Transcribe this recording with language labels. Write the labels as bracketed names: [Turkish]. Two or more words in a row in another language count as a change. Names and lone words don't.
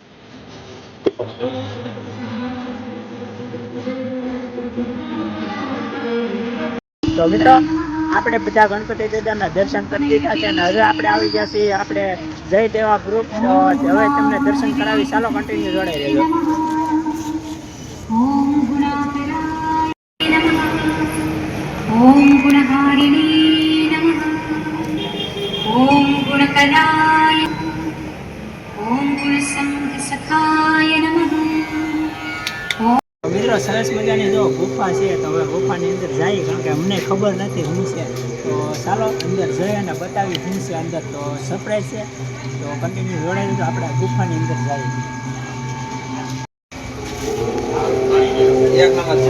[Gujarati] તો મિત્રો આપણે બધા ગણપતિ દાદાના દર્શન કરી દીધા છે અને હવે આપણે આવી ગયા છીએ આપણે જય દેવા ગ્રુપ. તો હવે તમને દર્શન કરાવી, ચાલો કન્ટિન્યુ જોડાઈ રહેજો. [Sanskrit] ओम गुणहारिणी नमः ओम गुणकलाय ओम गुणसंग सखाय नमः. [Gujarati] તો મિત્રો સરસ મજાની જો ગુફા છે, તો હવે ગુફાની અંદર જઈએ, કારણ કે અમને ખબર નથી શું છે. તો ચાલો અંદર જઈ અને બતાવી શું છે અંદર. તો સરપ્રાઈઝ છે, તો કન્ટિન્યુ જોડાઈ દીધું. આપણે ગુફાની અંદર જઈએ. એક નંબર છે.